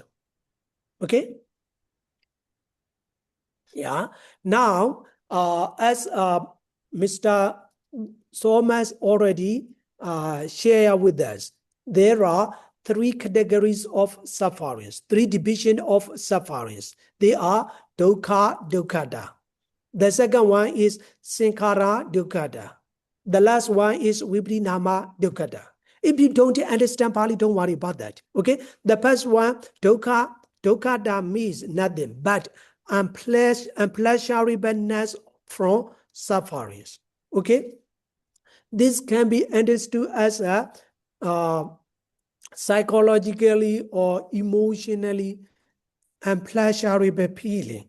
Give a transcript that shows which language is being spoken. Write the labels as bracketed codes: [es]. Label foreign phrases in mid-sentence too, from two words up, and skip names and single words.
[en] Okay? Yeah. Now, as Mr. Thomas already shared with us, there are 3 categories of sufferings, 3 divisions of sufferings. They are [pi] dukkha, dukkhada. [en] The second one is [pi] sankhara, dukkhada. [en] The last one is [pi] vibrinama, dukkhada. [en] If you don't understand Pali, don't worry about that. Okay? The first one, [pi] dukkha, dukkhada [en] means nothing but unpleasurableness from sufferings. Okay? This can be understood as a psychologically or emotionally unpleasurable feeling.